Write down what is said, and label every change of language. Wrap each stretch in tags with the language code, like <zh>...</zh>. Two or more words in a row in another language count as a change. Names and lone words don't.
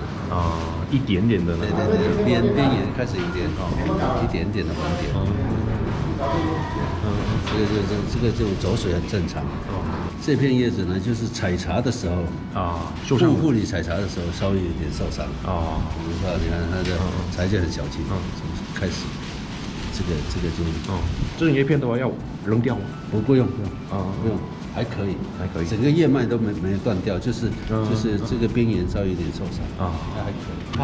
<zh>啊，一點點的呢。對對對，邊緣開始有點一點點的紅點。這個就走水很正常。這片葉子呢，就是採茶的時候啊，婦女採茶的時候稍微有點受傷。啊，你看它的裁剪很小心，開始。这个就这种叶片的话要扔掉吗？不用啊，不用，还可以，整个叶脉都没断掉，就是这个边缘稍微有点受伤啊，那还可以。</zh>